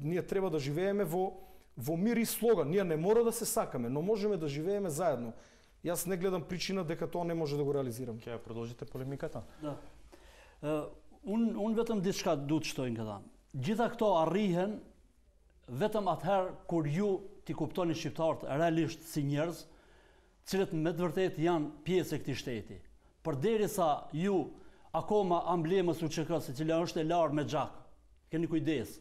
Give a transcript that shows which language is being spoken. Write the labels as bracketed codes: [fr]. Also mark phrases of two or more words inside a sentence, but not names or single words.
[mk] ние треба да живееме во мир и слога. Ние не мора да се сакаме, но можеме да живееме заедно. Јас не гледам причина дека тоа не може да го реализирам. Ќе продолжите полемиката? Да. [sq] Unë vetëm diçka du të shtojnë këta. Gjitha këto arrihen vetëm atëherë kur ju t'i kuptoni shqiptarët realisht si njerëz, cilët me të vërtet janë pjesë e këtij shteti. Përderisa ju akoma amblemës UÇK-s, e cila është e larë me xhak, keni kujdes.